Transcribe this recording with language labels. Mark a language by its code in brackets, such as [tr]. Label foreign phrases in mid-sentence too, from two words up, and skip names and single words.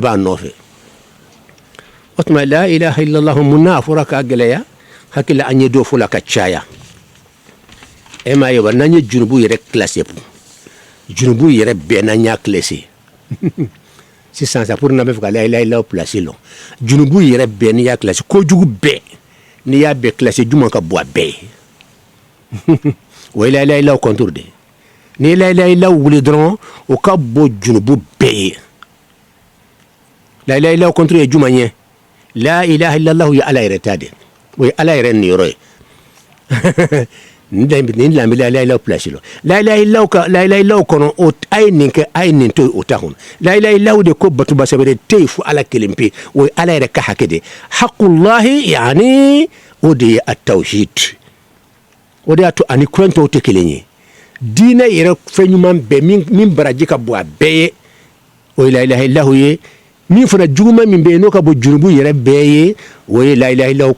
[bm] b'a nɔfɛ o tuma [ar] لا إله إلا الله [bm] mun n'a fɔra k'a gɛlɛya hakili an ye dɔ fɔ la ka caya e m'a ye wa n'an ye junubu yɛrɛ classé junubu yɛrɛ bɛɛ n'an y'a classé sisan sa pour n'an bɛ fɛ ka [ar] لا إله إلا الله [bm] placé lɔ junubu yɛrɛ bɛɛ n'i y'a classé kojugu bɛɛ n'i y'a bɛɛ classé juma ka bɔ a bɛɛ ye o ye [ar] لا إله إلا الله [bm] contour de ni [ar] لا إله إلا الله [bm] wuli dɔrɔn o ka bɔ junubu bɛɛ ye [ar] لا إله إلا الله [bm] contour ye juma ye [ar] لا إله إلا الله [bm] ye ala yɛrɛ ta de o ye ala yɛrɛ niyɔrɔ ye nin lambi [ar] لا إله إلا الله [bm] place lo la [ar] إله إلا الله [bm] kɔnɔ o a ye nin kɛ a ye nin to o ta kɔnɔ [ar] لا إله إلا الله [bm] de ko batuba sɛbɛrɛ tɛ yen fo ala kelen pe o ye ala yɛrɛ ka hakɛ de haqullahi yani o de ye a tawhid o de y'a to ani kuran tɔw tɛ kelen ye diinɛ yɛrɛ fɛn ɲuman bɛɛ min baraji ka bɔ a bɛɛ ye o ye [ar] لا إله إلا الله [bm] ye min fana juguman min bɛ yen n'o ka bɔ junubu yɛrɛ bɛɛ ye o ye [ar] لا إله إلا الله